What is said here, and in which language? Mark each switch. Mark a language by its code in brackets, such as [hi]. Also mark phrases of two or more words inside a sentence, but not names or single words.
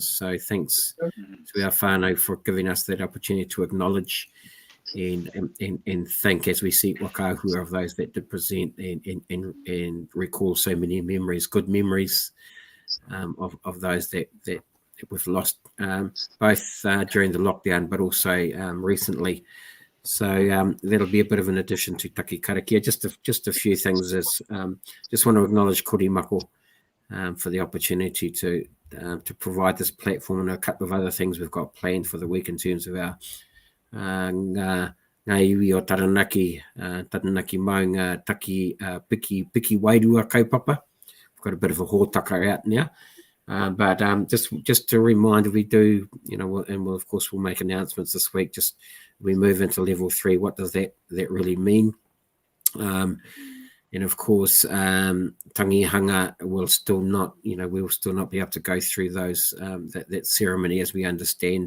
[en] So thanks to our whānau for giving us that opportunity to acknowledge and think as we see wakahua of those that did present and recall so many memories, good memories of those that we've lost both during the lockdown but also recently. So that'll be a bit of an addition to Taki Karakia. Just a few things is just want to acknowledge Korimako for the opportunity to provide this platform and a couple of other things we've got planned for the week in terms of our [mi] ngā iwi o Taranaki maunga taki Piki Wairua kaupapa. [en] We've got a bit of a hōtaka out now. But just to remind, we do, and we'll make announcements this week, just we move into level 3, what does that really mean? And of course, tangihanga will still not, we'll still not be able to go through those, that ceremony as we understand.